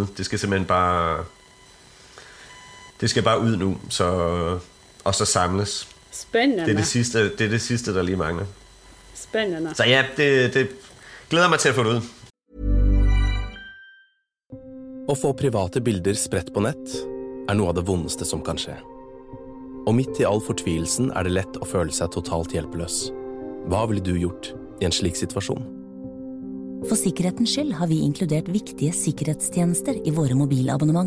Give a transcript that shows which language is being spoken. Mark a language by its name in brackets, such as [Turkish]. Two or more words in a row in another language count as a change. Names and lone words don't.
[Danish] Det skal simpelthen bare ud nu, og så samles. Spændende. Det er det sidste, der lige mangler. Spændende. Så ja, det glæder mig til at få det ud. [Norwegian] Å få private bilder spredt på nett noe av det vondeste som kan skje. Og midt i all fortvilelsen det lett å føle seg totalt hjelpeløs. Hva ville du gjort i en slik situasjon? For sikkerhetens skyld har vi inkludert viktige sikkerhetstjenester i våre mobilabonnement.